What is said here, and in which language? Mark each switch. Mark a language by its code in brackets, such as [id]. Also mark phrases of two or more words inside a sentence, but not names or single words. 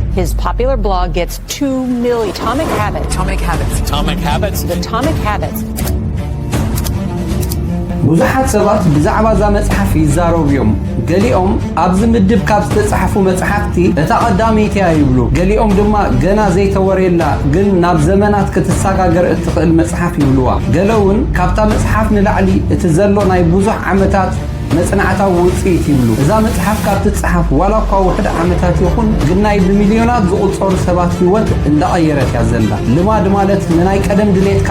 [en] His popular blog gets 2 million. Atomic Habits. Atomic Habits. Atomic Habits. Atomic Habits. [ti] ብዙሓት ሰባት ብዛዕባ ዛ መጽሓፍ ይዛረቡ እዮም ገሊኦም ኣብዚ ምድብ ካብ ዝተጻሕፉ መጽሓፍቲ እታ ቀዳመይቲ ይብሉ ገሊኦም ድማ ገና ዘይተወረየላ ግን ናብ ዘመናት ክትሰጋገር እትኽእል መጽሓፍ ይብሉዋ ገለውን ካብታ መጽሓፍ ንላዕሊ እቲ ዘሎ ናይ ብዙሕ ዓመታት መጽናዕታዊ ውጽኢት ይብሉ እዛ መጽሓፍ ካብ ትጽሓፍ ዋላ እኳ ውሕድ ዓመታት ይኹን ግን ናይ ብሚልዮናት ዝቑጸሩ ሰባት ህይወት እንዳቐየረት እያ ዘላ ልማድ ማለት ንናይ ቀደም ድሌትካ